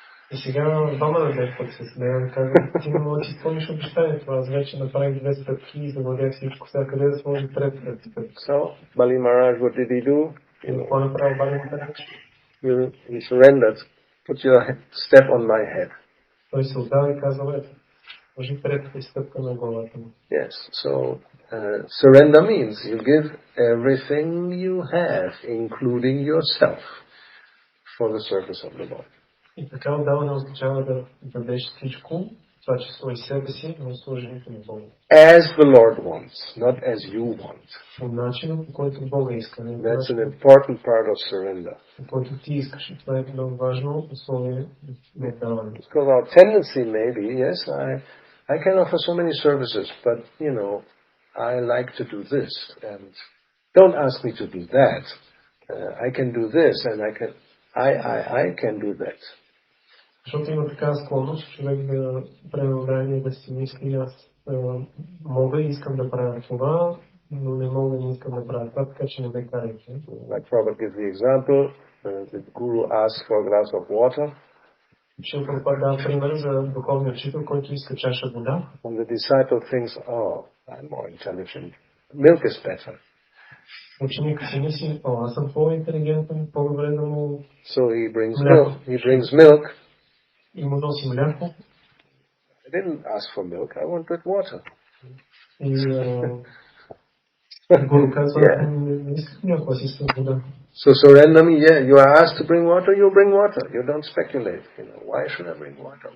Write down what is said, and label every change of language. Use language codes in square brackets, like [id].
[bg] И сега Ваманадев пък се смея и казва: ти не можеш да изпълниш обещанието, аз вече направих 2 стъпки и завладях всичко, сега къде да сложи третата стъпка. [en] So, Bali Maharaj, what did he do? [bg] Какво направи Бали Маharaj? [en] He surrendered. Put your step on my head. [bg] Той се отдава и казва: ето, сложи третата стъпка на главата му. [en] Yes, so surrender means you give everything you have, including yourself, for the service of the Lord. [bg] И така отдаване означава да дадеш всичко, това число и себе си, на служението на Бога. [en] As the Lord wants, not as you want. [bg] По начина, по който Бога иска. [en] That's an important part of surrender. [bg] По който ти искаш. Това е много важно условие на отдаване. [en] Because our tendency may be, yes, I can offer so many services, but, I like to do this, and don't ask me to do that. I can do this, and I can do that. [bg] Защото има такава склонност, човек да преодолее да си мисли: аз мога и искам да правя това, но не мога и не искам да правя това, така че не ме карайте. [en] Like Prabhupada gives the example, the guru asks for a glass of water. [bg] Шрила Прабхупада дава пример за духовния учител, който иска чаша вода. [en] And the disciple thinks, I'm more intelligent. Milk is better. [bg] Ученикът си мисли: аз съм по-интелигентен, по-добре да му... [en] So he brings milk. [bg] И му носи мляко. [en] I didn't ask for milk, I wanted water. [bg] И гуру казва: не исках мляко, аз искам вода. [en] So surrender me, you are asked to bring water, you bring water. You don't speculate, why should I bring water?